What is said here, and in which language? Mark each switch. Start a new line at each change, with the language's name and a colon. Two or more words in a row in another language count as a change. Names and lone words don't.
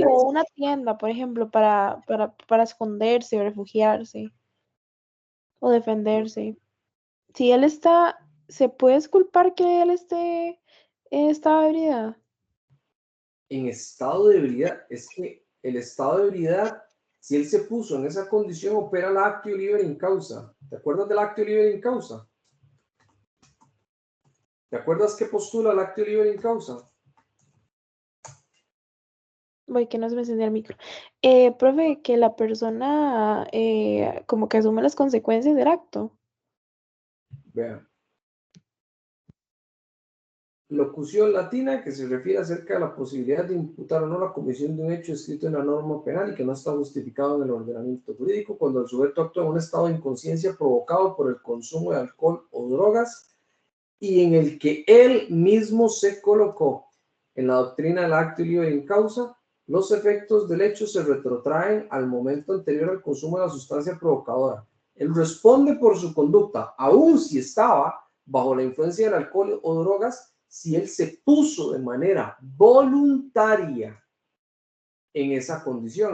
Spanish: Sí, o una tienda, por ejemplo, para esconderse o refugiarse o defenderse. Si él está, ¿se puede exculpar que él esté en estado de ebriedad? En estado de ebriedad, es que el estado de ebriedad, si él se puso en esa condición, opera la
Latin: actio liber in causa.
Spanish: ¿Te acuerdas del
Latin: actio liber in causa?
Spanish: ¿Te acuerdas qué postula el
Latin: actio liber in causa?
Spanish: Voy, que no se me encendía el micro. Profe, que la persona como que asume las consecuencias del acto. Vean. Locución latina que se refiere acerca de la posibilidad de imputar o no la comisión de un hecho escrito en la norma penal y que no está justificado en el ordenamiento jurídico cuando el sujeto actúa en un estado de inconsciencia provocado por el consumo de alcohol o drogas y en el que él mismo se colocó. En la doctrina del
Latin: acto liber in causa,
Spanish: los efectos del hecho se retrotraen al momento anterior al consumo de la sustancia provocadora. Él responde por su conducta, aun si estaba bajo la influencia del alcohol o drogas, si él se puso de manera voluntaria en esa condición.